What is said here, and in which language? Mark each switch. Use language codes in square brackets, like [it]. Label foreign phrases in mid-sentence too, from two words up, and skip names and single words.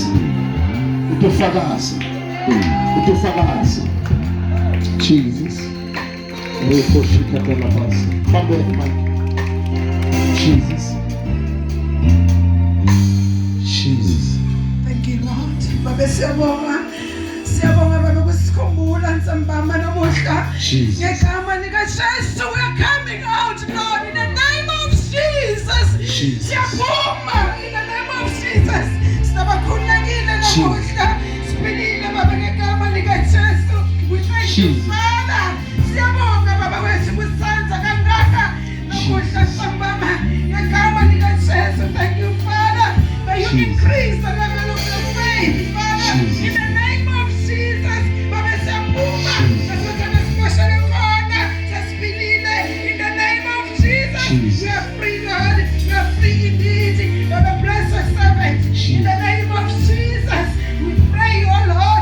[en] To fagas. To fagas. Jesus. Come back, Mike. Jesus. Jesus. Thank you, Lord. [zu] Baba siyabonga. Siyabonga baba kusikhumbula nsambama namuhla. Jesus. Ngegama lika Jesu [en] we are coming out, Lord, in the name of Jesus. Jesus. Siyabonga in the name of Jesus. [zu] Sibakhulekile namuhla. Sipilile baba ngegama lika Jesu. [en] We thank you, Jesus. Father. [zu] Siyabonga baba wethu kusenza kangaka. Namuhla nsambama ngegama lika Jesu. [en] Thank you, Father. May you Jesus. increase the level of your faith, Father. Jesus. In the name of Jesus. [zu] Baba siyabonga. Nasakana [en] special corner. Sasipilile. In the name of Jesus. Jesus. We are free, Lord. We are free indeed. Baba bless your servant. In the name of Jesus. We pray, oh Lord.